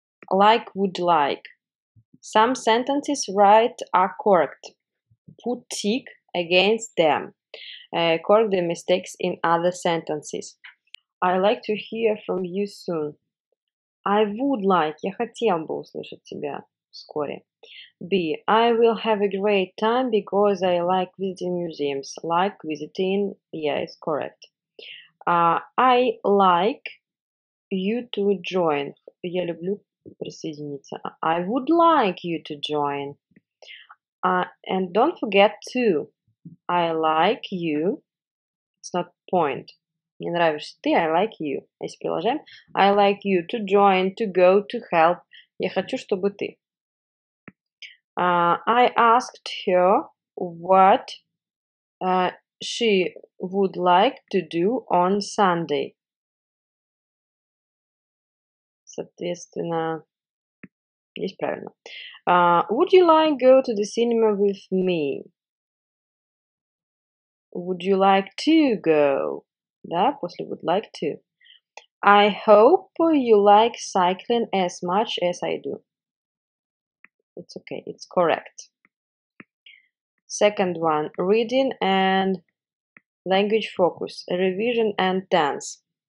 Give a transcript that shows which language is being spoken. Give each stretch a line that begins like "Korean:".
English: Like would like. Some sentences right are correct. Put tick against them. Correct the mistakes in other sentences. I like to hear from you soon. I would like.
Russian: Я хотел бы услышать тебя вскоре.
English: B. I will have a great time because I like visiting museums. Like visiting. Yeah, it's correct. I like you to join.
Russian: Я люблю присоединиться.
English: I would like you to join. And don't forget to. I like you. It's not point.
Russian: Мне нравишься ты.
English: I like you.
Russian: Если приложим.
English: I like you to join, to go, to help.
Russian: Я хочу, чтобы ты.
English: I asked her what she would like to do on Sunday?
Russian: Соответственно, здесь правильно.
English: Would you like go to the cinema with me? Would you like to go?
Russian: Да, после
English: would like to. I hope you like cycling as much as I do. It's okay, it's correct. Second one, reading and language focus, revision and tense.